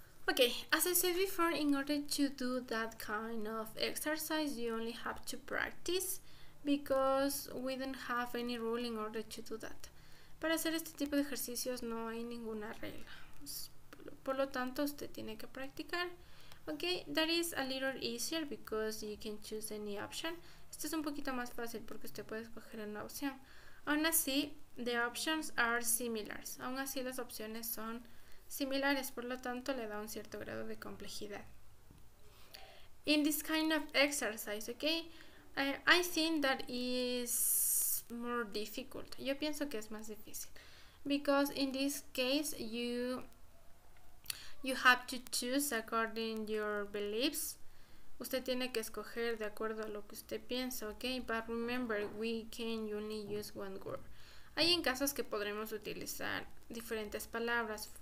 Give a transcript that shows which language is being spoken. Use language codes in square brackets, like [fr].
[en] Okay, as I said before, in order to do that kind of exercise, you only have to practice because we don't have any rule in order to do that. [es] Para hacer este tipo de ejercicios no hay ninguna regla. Por lo tanto, usted tiene que practicar. [en] Okay, that is a little easier because you can choose any option. [es] Esto es un poquito más fácil porque usted puede escoger una opción. Aún así, [en] the options are similar. [es] Aún así, las opciones son similares, por lo tanto le da un cierto grado de complejidad. [en] In this kind of exercise, okay, I think that is more difficult. [es] Yo pienso que es más difícil. [en] Because in this case, you have to choose according to your beliefs. [es] Usted tiene que escoger de acuerdo a lo que usted piensa, okay? [en] But remember, we can only use one word. [es] Hay en casos que podremos utilizar diferentes palabras.